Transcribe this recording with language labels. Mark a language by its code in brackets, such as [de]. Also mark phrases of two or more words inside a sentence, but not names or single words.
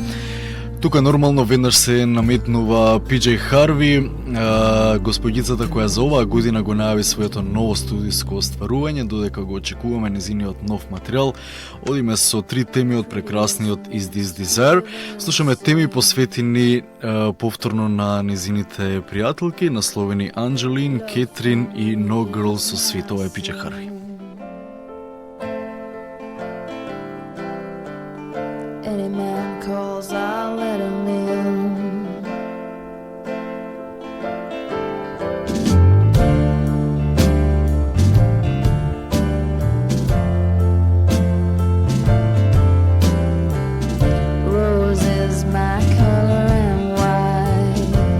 [mk] Тука нормално веднаш се наметнува PJ Harvey, господјицата која за оваа година го најави своето ново студиско остварување, додека го очекуваме незиниот нов материјал. Одиме со 3 теми од прекрасниот Is This Desire. Слушаме теми посветени повторно на незините пријателки, насловени Анджелин, Кетрин и No Girl со Sweet. Ова е PJ Harvey. [en] Any man calls, I'll let him in. Rose is my color and white.